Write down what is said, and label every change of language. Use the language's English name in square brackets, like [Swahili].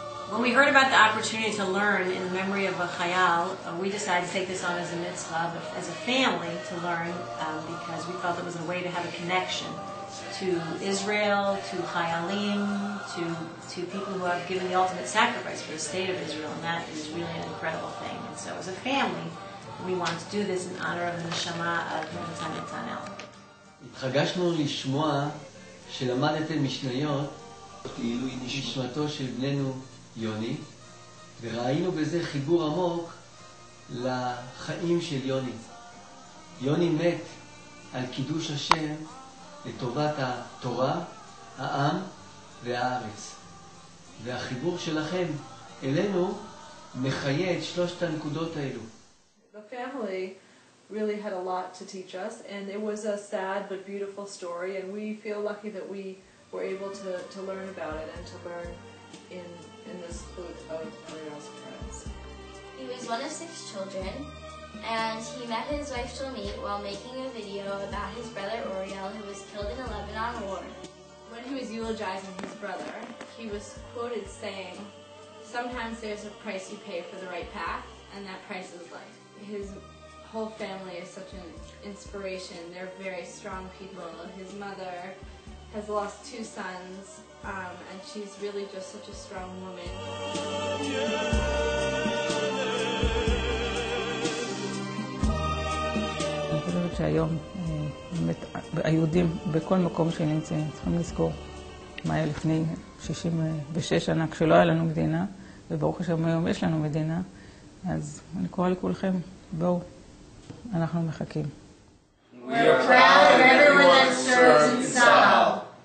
[English] When we heard about the opportunity to learn in the memory of a Chayal, we decided to take this on as a mitzvah, as a family to learn, because we felt it was a way to have a connection to Israel, to Chayalim, to people who have given the ultimate sacrifice for the state of Israel, and that is really an incredible thing. And so as a family, we wanted to do this in honor of the neshama of Natan Netanel. [Hebrew] התרגשנו לשמוע שלמדתם משניות נשמתו של בננו יוני, וראינו בזה חיבור עמוק לחיים של יוני. יוני מת על קידוש השם לטובת התורה, העם והארץ. והחיבור שלכם אלינו מחיה את שלושת הנקודות האלו. [English] The family really had a lot to teach us, and it was a sad but beautiful story, and we feel lucky that we were able to learn about it and to learn in this book of Ariel's parents. He was one of 6 children, and he met his wife Shlomit while making a video about his brother Oriel, who was killed in the Lebanon War. When he was eulogizing his brother, he was quoted saying, "Sometimes there's a price you pay for the right path, and that price is life." His whole family is such an inspiration. They're very strong people. His mother has lost 2 sons, and she's really just such a strong woman. [Hebrew] אני חושבת שהיום היהודים בכל מקום שנמצאים צריכים לזכור מה היה לפני 66 שנה כשלא היה לנו מדינה, וברוך השם היום יש לנו מדינה. אז אני קורא לכולכם, בואו, אנחנו מחכים. [English] We are proud of everyone that serves in Tzahal.